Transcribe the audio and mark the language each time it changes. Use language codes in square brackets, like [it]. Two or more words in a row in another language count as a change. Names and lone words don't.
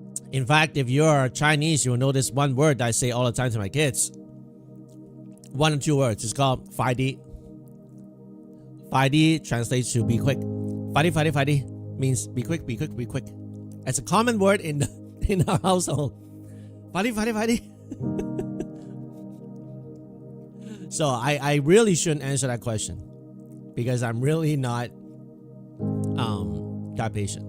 [en] In fact, if you're Chinese, you will know this one word that I say all the time to my kids. One or two words. It's called 快啲. 快啲 translates to be quick. 快啲 means be quick, be quick, be quick. It's a common word in our household. 快啲. So I really shouldn't answer that question because I'm really not that patient.